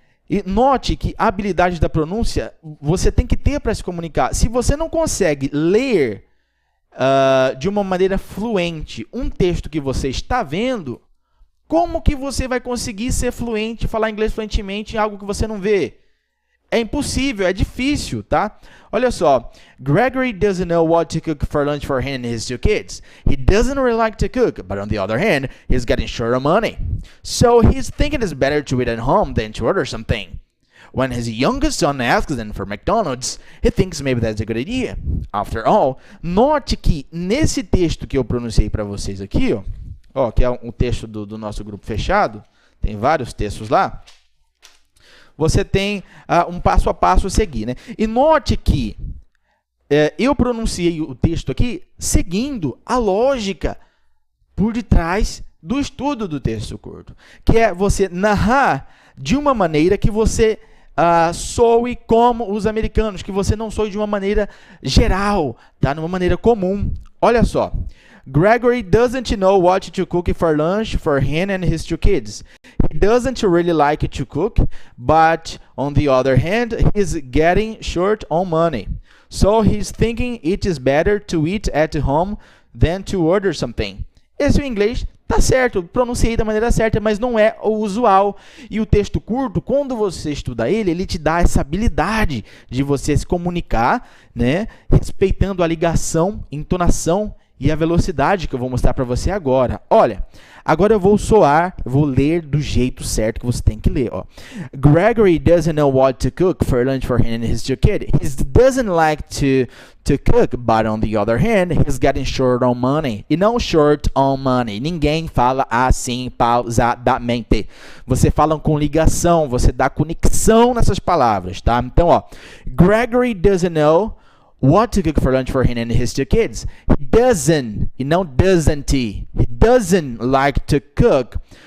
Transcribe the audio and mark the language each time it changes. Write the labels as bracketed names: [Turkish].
[Portuguese] E note que a habilidade da pronúncia você tem que ter para se comunicar. Se você não consegue ler de uma maneira fluente um texto que você está vendo, como que você vai conseguir ser fluente, falar inglês fluentemente em algo que você não vê? É impossível, é difícil, tá? Olha só, [English] Gregory doesn't know what to cook for lunch for him and his two kids. He doesn't really like to cook, but on the other hand, he's getting short of money. So he's thinking it's better to eat at home than to order something. When his youngest son asks him for McDonald's, he thinks maybe that's a good idea. After all, [Portuguese] note que nesse texto que eu pronunciei para vocês aqui, ó, que é um texto do nosso grupo fechado, tem vários textos lá, você tem um passo a passo a seguir, né? E note que eu pronunciei o texto aqui seguindo a lógica por detrás do estudo do texto curto, que é você narrar de uma maneira que você soe como os americanos, que você não soe de uma maneira geral, tá? De uma maneira comum. Olha só. [English] Gregory doesn't know what to cook for lunch for him and his 2 kids. He doesn't really like to cook, but on the other hand, he's getting short on money. So he's thinking it is better to eat at home than to order something. [Portuguese] Esse é o inglês, tá certo, pronunciei da maneira certa, mas não é o usual. E o texto curto, quando você estuda ele, ele te dá essa habilidade de você se comunicar, né, respeitando a ligação, entonação e a velocidade que eu vou mostrar para você agora. Olha, agora eu vou ler do jeito certo que você tem que ler. Ó. [English] Gregory doesn't know what to cook for lunch for him and his 2 kids. He doesn't like to cook, but on the other hand, he's getting short on money. [Portuguese] E não [English] short on money. [Portuguese] Ninguém fala assim pausadamente. Você fala com ligação, você dá conexão nessas palavras, tá? Então, ó, [English] Gregory doesn't know what to cook for lunch for him and his 2 kids. He doesn't, [Portuguese] e não [English] doesn't he. He doesn't like to cook.